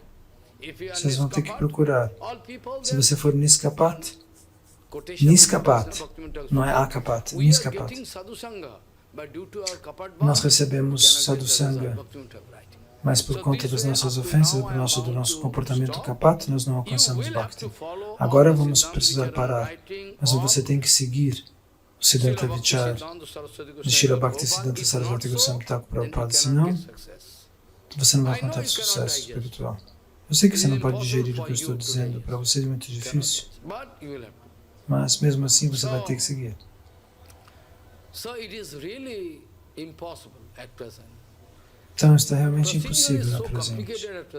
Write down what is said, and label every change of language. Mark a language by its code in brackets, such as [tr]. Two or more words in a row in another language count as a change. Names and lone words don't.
[pt] Vocês vão ter que procurar. Se você for Niskapat, não é Akapat, Niskapat. Nós recebemos Sadhusanga, mas por conta das nossas ofensas, do nosso comportamento Kapat, nós não alcançamos Bhakti. Agora vamos precisar parar, mas você tem que seguir o [bn] সিদ্ধান্ত বিচার [pt] de Srila Bhaktisiddhanta Sarasvati Goswami Thakur Prabhupada, senão você não vai contar sucesso espiritual. Eu sei que você não pode digerir o que eu estou dizendo, para você é muito difícil, mas mesmo assim você vai ter que seguir. Então está realmente impossível no presente.